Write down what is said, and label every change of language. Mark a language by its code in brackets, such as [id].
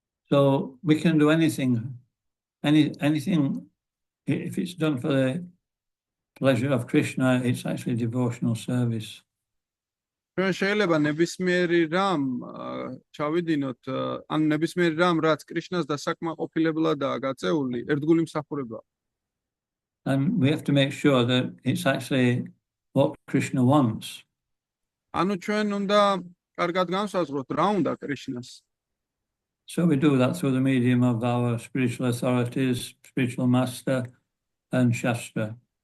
[en] So we can do anything, anything, if it's done for the pleasure of Krishna, it's actually devotional service. [ka] ჩვენ შეიძლება ნებისმიერი რამ ჩავიდინოთ, ან ნებისმიერი რამ, რაც კრიშნას დასაკმაყოფილებლადაა გაწეული, ერთგული მსახურებაა. [en] And we have to make sure that it's actually what Krishna wants. [ka] ანუ ჩვენ უნდა კარგად განსაზღვროთ, რა უნდა კრიშნას. [en] So we do that through the medium of our spiritual authorities, spiritual master, and Shastra.